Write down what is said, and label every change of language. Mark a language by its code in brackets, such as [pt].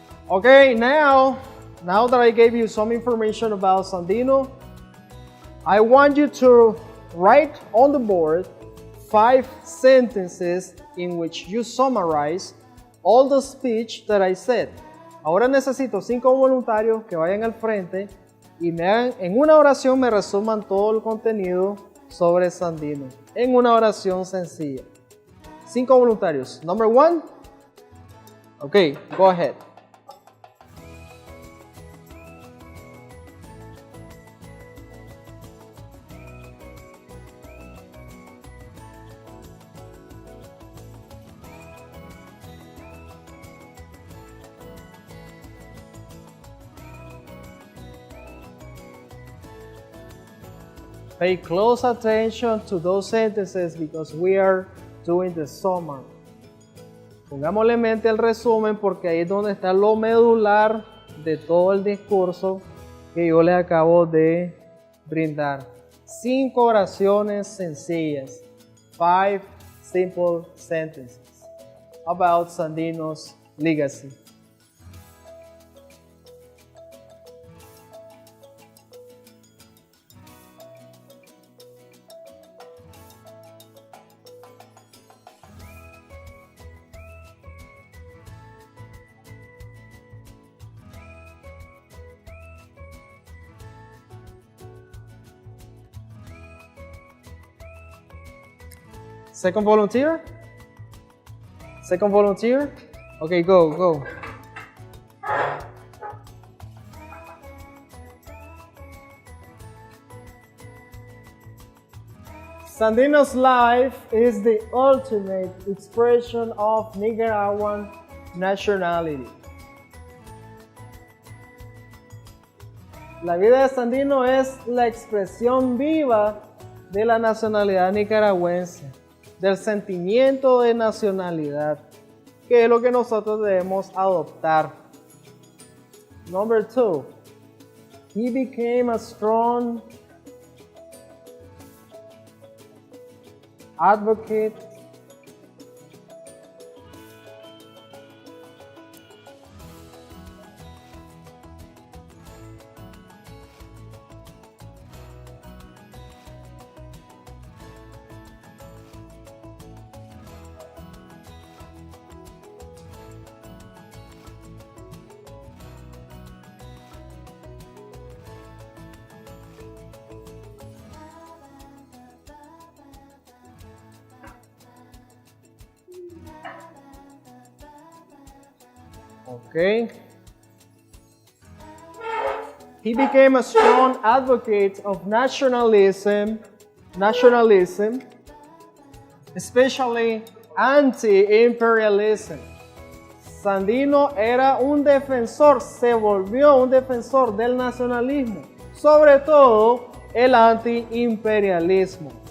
[en] Okay, now that I gave you some information about Sandino, I want you to write on the board 5 sentences in which you summarize all the speech that I said. [es] Ahora necesito 5 voluntarios que vayan al frente y me hagan, en una oración me resuman todo el contenido sobre Sandino. En una oración sencilla. [en] 5 [es] voluntarios. [en] Number 1. Okay, go ahead. Pay close attention to those sentences because we are doing the summary. [es] Pongámosle mente al resumen porque ahí es donde está lo medular de todo el discurso que yo les acabo de brindar. 5 oraciones sencillas. [en] 5 simple sentences about Sandino's legacy. Second volunteer? Second volunteer? Okay, go. Sandino's life is the ultimate expression of Nicaraguan nationality. [es] La vida de Sandino es la expresión viva de la nacionalidad nicaragüense, del sentimiento de nacionalidad, que es lo que nosotros debemos adoptar. [en] Number 2. He became a strong advocate Okay. He became a strong advocate of nationalism, especially anti-imperialism. [es] Sandino era un defensor, se volvió un defensor del nacionalismo, sobre todo el anti-imperialismo.